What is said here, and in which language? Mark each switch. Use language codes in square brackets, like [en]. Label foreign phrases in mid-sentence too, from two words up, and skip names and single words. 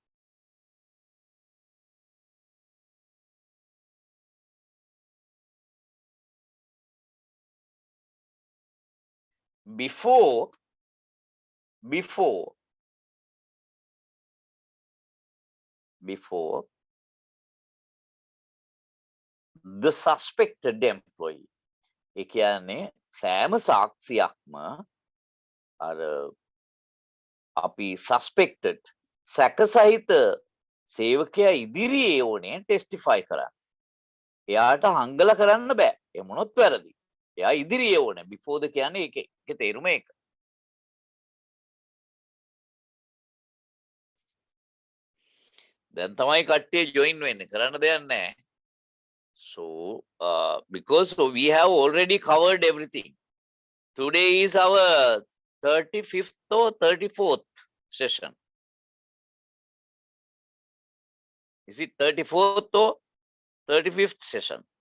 [en] before the suspected employee. [si] ඒ කියන්නේ සෑම සාක්ෂියක්ම අර අපි suspected සැකසහිත සේවකයා ඉදිරියේ ඕනේ testify කරන්න. එයාට හංගලා කරන්න බෑ. ඒ මොනොත් වැරදි. එයා ඉදිරියේ ඕනේ. [en] before the [si] කියන්නේ ඒකේ තේරුම ඒක. දැන් තමයි කට්ටිය join වෙන්නේ. කරන්න දෙයක් නැහැ. [en] So, because we have already covered everything. Today is our 35th or 34th session. Is it 34th or 35th session?